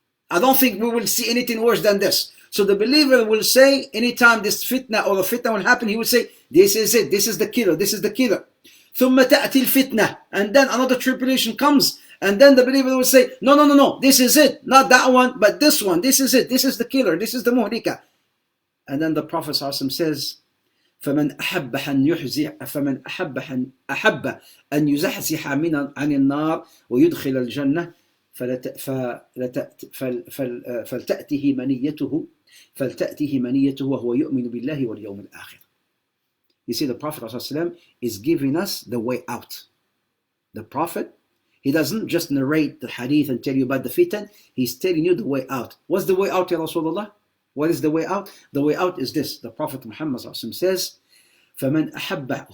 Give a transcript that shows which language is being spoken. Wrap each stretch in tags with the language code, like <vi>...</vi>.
<en>I don't think we will see anything worse than this. So the believer will say, anytime this fitna or the fitna will happen, he will say, this is it, this is the killer, this is the killer.</en> <ar>ثُمَّ تَأْتِي الْفِتْنَةِ.</ar> <en>And then another tribulation comes. And then the believer will say, no, this is it. Not that one, but this one. This is it. This is the killer. This is the muhlika. And then the Prophet ﷺ says,</en> <ar>فَمَنْ أَحَبَّ أَنْ يُزَحْزِحَ عَنِ النَّارِ وَيُدْخِلَ الْجَنَّةِ فَلْتَأْتِهِ مَنِيَّتُهُ وَهُوَ يُؤْمِنُ بِاللَّهِ وَالْيَوْمِ الْآخِرِ.</ar> <en>You see, the Prophet ﷺ is giving us the way out. The Prophet, he doesn't just narrate the hadith and tell you about the fitan, he's telling you the way out. What's the way out, Ya Rasulullah? What is the way out? The way out is this. The Prophet Muhammad ﷺ says,</en> <ar>فَمَنْ أَحَبَّ.</ar>